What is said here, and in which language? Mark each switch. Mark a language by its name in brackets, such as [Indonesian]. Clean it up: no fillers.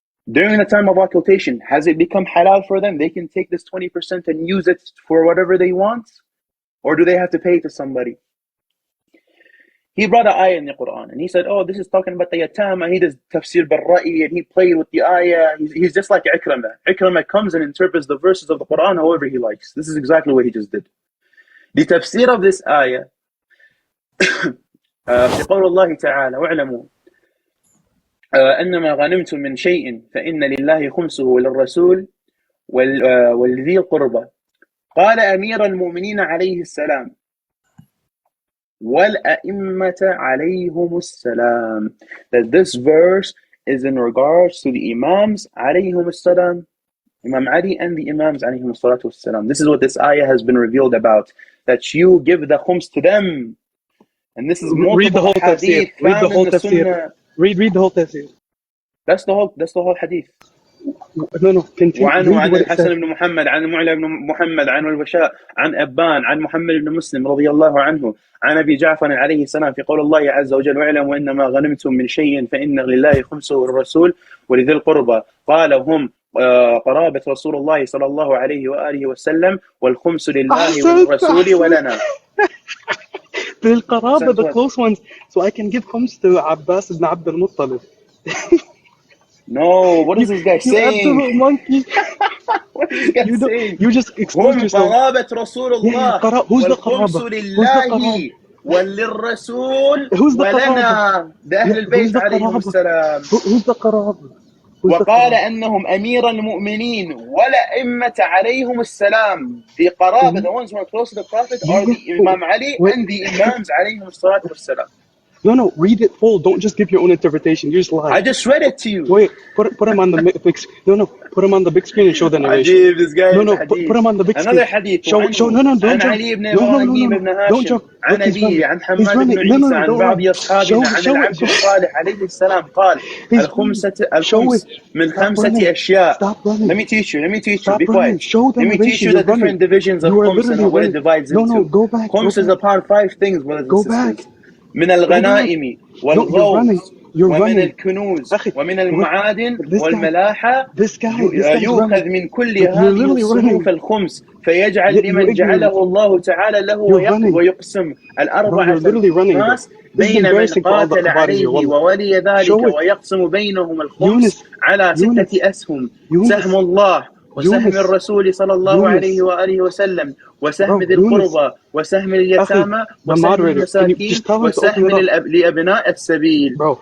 [English] During the time of occultation, has it become halal for them? They can take this 20% and use it for whatever they want? Or do they have to pay to somebody? He brought an ayah in the Quran and he said, oh, this is talking about the yatam, and he does tafsir bil-ra'i and he played with the ayah. He's just like Ikramah. Ikramah comes and interprets the verses of the Quran however he likes. This is exactly what he just did. The tafsir of this ayah, [Arabic] في قول الله تعالى واعلموا أنما غنمتم من شيء فإن لله خمسه وللرسول والذي القربى قال أمير المؤمنين عليه السلام وَالْأَئِمَّةَ عَلَيْهُمُ السَّلَامُ. [English] That this verse is in regards to the Imams [Arabic] عَلَيْهُمُ السَّلَامُ, [English] Imam Ali and the Imams [Arabic] عَلَيْهُمُ الصَّلَاةُ وَالسَّلَامُ. [English] This is what this ayah has been revealed about, that you give the khums to them. And this is multiple read the whole hadith tafsir. Read the whole tafsir. Sunnah. Read the whole tafsir. That's the whole hadith. No, continue. [Arabic] وعنه عن الحسن بن محمد عن معلى بن محمد عن البشاء عن أبان عن محمد بن مسلم رضي الله عنه عن أبي جعفر عليه السلام في قول الله عز وجل واعلموا إنما غنمتم من شيء فإن لله خمسه والرسول ولذي القربى قال هم قرابة رسول الله صلى الله عليه وآله وسلم والخمس لله والرسول ولنا. بالقرابة, [English] the close ones, so I can give khums to Abbas ibn Abd al-Muttalib. No, what is this guy saying? You absolute monkey. What is this guy saying? You just exposed yourself. [Arabic] قرابة رسول الله [English] Who's the [Arabic] والخمس قرابة? لله وللرسول ولنا لأهل البيت عليهم السلام. [English] Who's the قرابة? [Arabic] وقال أنهم أمير المؤمنين والأئمة عليهم السلام. [English] The قرابة, the ones who are close to the Prophet, are the Imam Ali and the Imams [Arabic] عليهم الصلاة والسلام. [English] No, read it full. Don't just give your own interpretation. You just lie. I just read it to you. Wait, put him on the big screen. No, put him on the big screen and show the narration. Ajib, this guy put him on the big screen. Another hadith. Show, no, don't jump. [Arabic] علي بن إبراهيم بن هاشم عن أبيه عن حماد بن عيسى عن بعض أصحابنا عن العبد الصالح عليه السلام قال الخمس من خمسة أشياء. [English] Let me teach you. Be quiet. Let me teach you the different divisions of khums and what it divides into. No, go back. Khums is upon 5 things, brothers and sisters. [Arabic] من الغنائم والغوث ومن الكنوز ومن المعادن والملاحة يؤخذ من كل هذه الصنوف الخمس فيجعل لمن جعله الله تعالى له ويقسم الأربعة الخماس بين من قاتل عليه وولي ذلك ويقسم بينهم الخمس على 6 أسهم سهم الله وسهم الرسول صلى الله عليه وآله وسلم وسهم ذي القربى وسهم اليتامى وسهم المساكين وسهم لأبناء السبيل.